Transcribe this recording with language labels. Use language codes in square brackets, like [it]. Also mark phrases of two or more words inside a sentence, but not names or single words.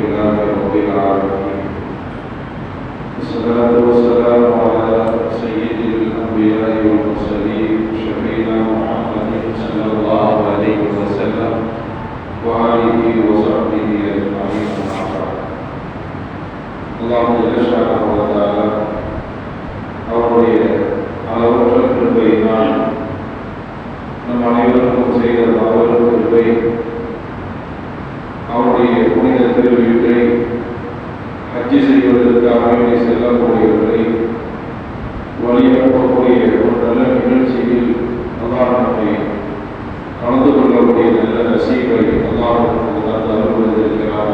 [ar] لله رب العالمين والصلاة والسلام على سيد الأنبياء والمرسلين شفيعنا محمد صلى الله عليه وسلم وآله وصحبه أجمعين. الله جل شأنه و تعالى [ta] அவருடைய அளவற்ற கிருபையினால் நம் அனைவருக்கும் செய்த மாபெரும் கிருபை அவருடைய புனித திருவீட்டை ஹஜ்ஜி செய்வதற்காக செல்லக்கூடியவர்களை வழியனுப்பக்கூடிய ஒரு நல்ல நிகழ்ச்சியில் அல்லாஹ் நம்மை கலந்து கொள்ளக்கூடிய நல்ல நசீபை அல்லாஹ் அருள்வதற்கிறார்.